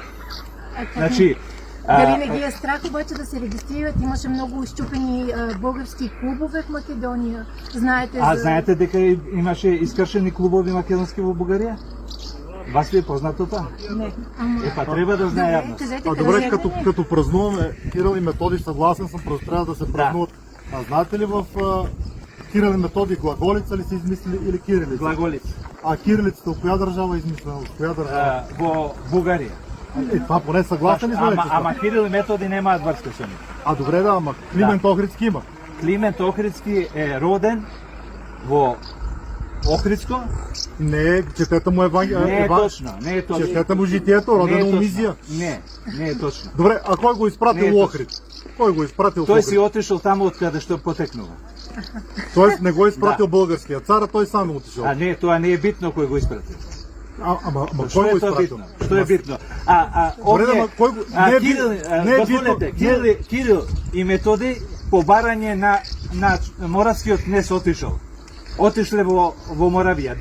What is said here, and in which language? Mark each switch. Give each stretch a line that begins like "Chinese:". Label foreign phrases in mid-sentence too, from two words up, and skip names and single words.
Bulgarian: Значи Дали не ги е страх обаче да се регистрират?
Macedonian: Имаше многу щупени български клубове в Македонија. Знаете за... знаете дека имаше искршени клубови македонски во Бугарија? Вас ви е познато тоа? Не. Па треба да знае јавност. Кажете,
Bulgarian: Добре, като празнуваме Кирил и Методи, съгласен съм, просто трябва да се празнуват. А знаете ли в Кирил и Методи глаголица ли са измислили или кирилица? Глаголица. А кирилицата от коя държава е измислена? От коя държава?
Macedonian: Во Бугарија.
Bulgarian: Това поне съгласен ли сме?
Macedonian: Ама Кирил и Методи немаат врска со нив.
Bulgarian: Добре, ама Климент Охридски има.
Macedonian: Климент Охридски е роден во Охридско.
Bulgarian: Не, четете му
Macedonian: Не е точно, не е точно.
Bulgarian: Четете му житието, роден у Мизија.
Macedonian: Не е точно.
Bulgarian: Добре, а кой го
Macedonian: Не е
Bulgarian: изпратил
Macedonian: точно.
Bulgarian: Охрид? Кой го изпратил в
Macedonian: Тој
Bulgarian: Охрид?
Macedonian: си отишол таму од каде што потекнува.
Bulgarian: Тоест не го изпратил българския цар, а той сам е отишъл.
Macedonian: Не, тоа не е битно кој го испратил.
Bulgarian: Ама
Macedonian: Што
Bulgarian: кой
Macedonian: е
Bulgarian: го
Macedonian: тоа
Bulgarian: изпратил?
Macedonian: битно? Што е битно?
Bulgarian: Добре, ама кой го... Не е
Macedonian: Кирил,
Bulgarian: битно. Не е
Macedonian: дозволете,
Bulgarian: битно.
Macedonian: Кирил и Методи по барање на Моравскиот кнез отишле во Моравија.